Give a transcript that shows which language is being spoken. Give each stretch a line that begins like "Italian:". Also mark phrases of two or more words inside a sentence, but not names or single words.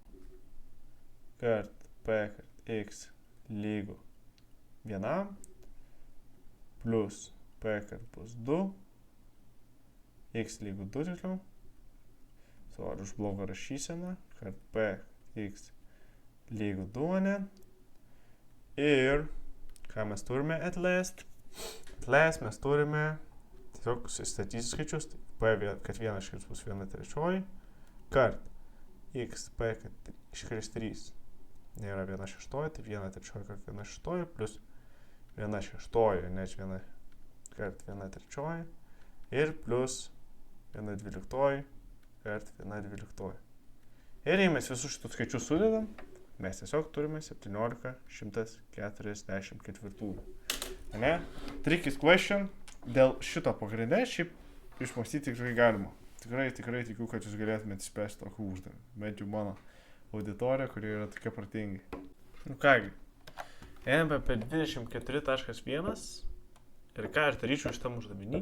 Lithuanian: kart P, kad X lygu 1, plus P, kad bus 2, X lygu 2 tiksliau, sorry už blogą rašyseną, kart P, X lygu 2, ne, ir ką mes turime
English: at last? At last
Lithuanian: mes turime tiesiog susistatyti skaičius, tai P, kad 1 iškris bus 1/3, kart X, P, kad iškris 3, nėra 1/6, tai 1/3 kart 1/6, plus 1/6, ne 1 kart 1/3, ir plus 1/12 kart 1/12. Ir jei mes visus šitus skaičius sudedam, mes tiesiog turime 17,144. Ne?
English: Tricky question.
Lithuanian: Dėl šito pagrinde šiaip išmąstyti tikrai galima. Tikrai tikiu, kad jūs galėtumėte išspręsti tokį uždavinį. Bent jau mano auditorija, kuri yra tokia protingi. Kągi. Einame apie 24.1 ir ką aš daryčiau šitam uždavinį.